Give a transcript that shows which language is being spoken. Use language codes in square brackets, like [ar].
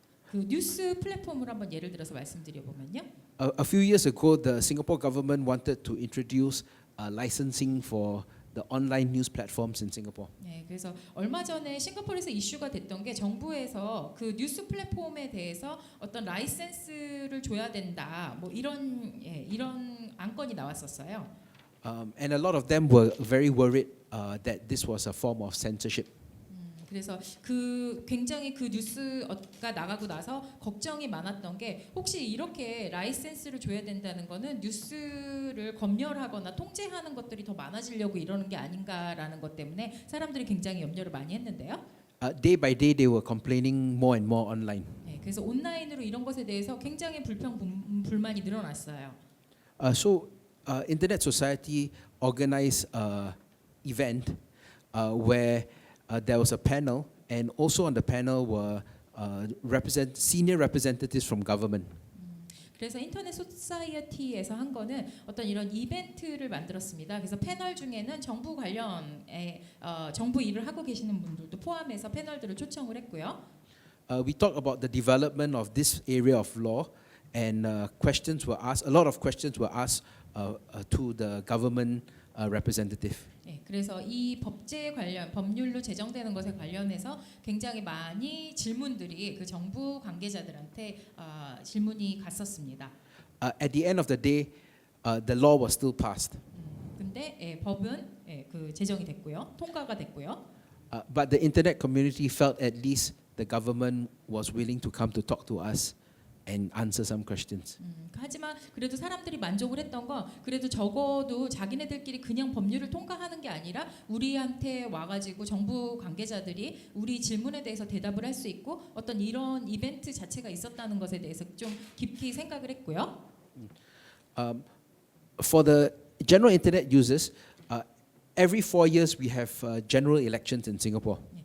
[ko] 그 뉴스 플랫폼을 한번 예를 들어서 말씀드려 보면요. [en] a few years ago, the Singapore government wanted to introduce licensing for the online news platforms in Singapore. [ko] 네, 그래서 얼마 전에 싱가포르에서 이슈가 됐던 게 정부에서 그 뉴스 플랫폼에 대해서 어떤 라이센스를 줘야 된다. 뭐 이런 안건이 나왔었어요. [en] And a lot of them were very worried that this was a form of censorship. [ko] 그래서 그 굉장히 그 뉴스가 나가고 나서 걱정이 많았던 게 혹시 이렇게 라이센스를 줘야 된다는 거는 뉴스를 검열하거나 통제하는 것들이 더 많아지려고 이러는 게 아닌가라는 것 때문에 사람들이 굉장히 염려를 많이 했는데요. [en] Day by day, they were complaining more and more online. [ko] 네, 그래서 온라인으로 이런 것에 대해서 굉장히 불만이 늘어났어요. [en] So Internet Society organized an event where there was a panel, and also on the panel were senior representatives from government. [ko] 그래서 인터넷 소사이어티에서 한 거는 어떤 이런 이벤트를 만들었습니다. 그래서 패널 중에는 정부 관련의 정부 일을 하고 계시는 분들도 포함해서 패널들을 초청을 했고요. [en] We talked about the development of this area of law, and questions were asked. A lot of questions were asked to the government representative. [ko] 네, 그래서 이 법률로 제정되는 것에 관련해서 굉장히 많이 질문들이 그 정부 관계자들한테 질문이 갔었습니다. [en] At the end of the day, the law was still passed. [ko] 근데 법은 그 제정이 됐고요, 통과가 됐고요. [en] But the internet community felt at least the government was willing to come to talk to us and answer some questions. [ko] 하지만 그래도 사람들이 만족을 했던 건 그래도 적어도 자기네들끼리 그냥 법률을 통과하는 게 아니라 우리한테 와가지고 정부 관계자들이 우리 질문에 대해서 대답을 할 수 있고 어떤 이런 이벤트 자체가 있었다는 것에 대해서 좀 깊이 생각을 했고요. [en] For the general internet users, every 4 years we have general elections in Singapore.